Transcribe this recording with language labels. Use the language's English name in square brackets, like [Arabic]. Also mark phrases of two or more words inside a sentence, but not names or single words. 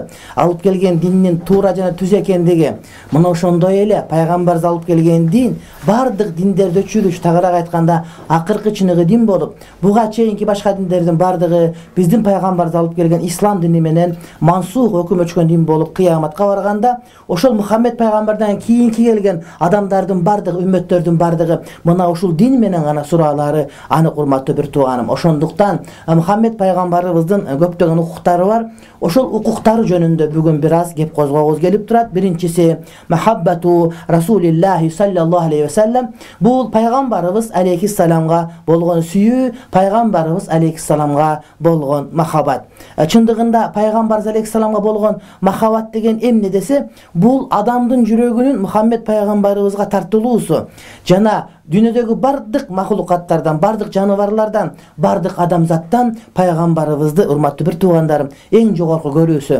[Kyrgyz] алып келген диндин туура жана түз экендиги, мына ошондой эле пайгамбарыбыз алып келген дин бардык диндерде чүрүш, тагыраак айтканда акыркы чыныгы дин болуп, буга чейинки башка диндердин бардыгы биздин пайгамбарыбыз алып келген ислам дини менен мансух өкүм өчкөн дин болуп кыяматка барганда ошол Мухаммед пайгамбардан кийинки келген адамдардын бардыгы, үммөттөрдүн бардыгы мына ушул дин менен гана суралары анык, урматтуу бир тууганым. Ошондуктан Мухаммед пайгамбарыбыздын көптөгөн укуктары бар. Ошол укуктары жөнүндө бүгүн бир аз кеп козгогубуз келип турат. [Arabic] Биринчиси محبة رسول الله صلى الله عليه وسلم. [Kyrgyz] Бул пайгамбарыбыз алейхиссаламга болгон сүйүү, пайгамбарыбыз алейхиссаламга болгон махаббат. Чындыгында пайгамбарыбыз алейхиссаламга болгон махаббат деген эмне десе, бул адамдын жүрөгүнүн Мухаммед пайгамбарыбызга тартылуусу жана дүйнөдөгү бардык махлукаттардан, бардык жаныбарлардан, бардык адамзаттан пайгамбарыбызды, урматтуу бир туугандарым, эң жогорку көрүүсү.